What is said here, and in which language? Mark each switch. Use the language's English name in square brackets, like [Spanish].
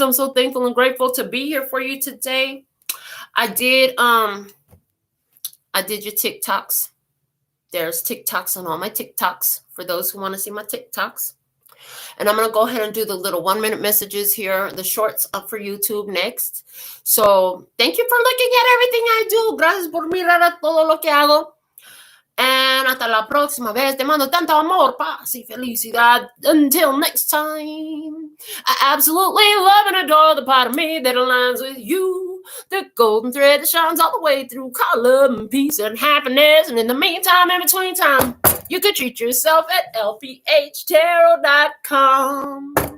[English] I'm so thankful and grateful to be here for you today. I did your TikToks. There's TikToks on all my TikToks for those who want to see my TikToks. And I'm going to go ahead and do the little 1-minute messages here, the shorts up for YouTube next. So thank you for looking at everything I do. [Spanish] Gracias por mirar a todo lo que hago. And hasta la próxima vez, te mando tanto amor, paz y felicidad. [English] Until next time, I absolutely love and adore the part of me that aligns with you. The golden thread that shines all the way through. Call love and peace and happiness. And in the meantime, in between time, you can treat yourself at LPHtarot.com.